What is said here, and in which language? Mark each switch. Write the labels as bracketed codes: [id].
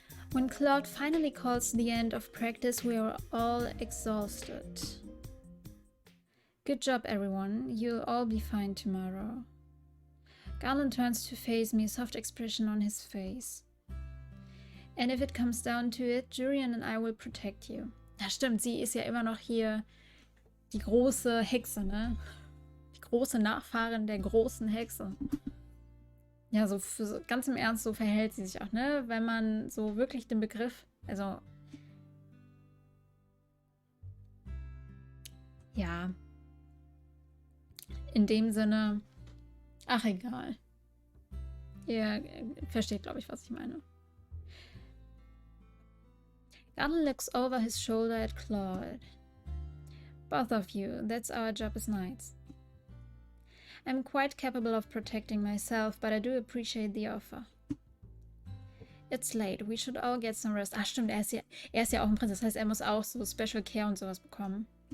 [en] When Claude finally calls the end of practice, we are all exhausted. Good job, everyone. You'll all be fine tomorrow. Garland turns to face me, a soft expression on his face. And if it comes down to it, Julian and I will protect you. [de] Ja, stimmt, sie ist ja immer noch hier die große Hexe, ne? Die große Nachfahrin der großen Hexe. Ja, so ganz im Ernst, so verhält sie sich auch, ne? Wenn man so wirklich den Begriff, also ja, in dem Sinne, ach egal. Ihr versteht, glaube ich, was ich meine. [en] Garland looks over his shoulder at Claude. Both of you, that's our job as knights. I'm quite capable of protecting myself, but I do appreciate the offer. It's late, we should all get some rest. [de] Ach stimmt, er ist ja auch ein Prinz, das heißt, er muss auch so Special Care und sowas bekommen.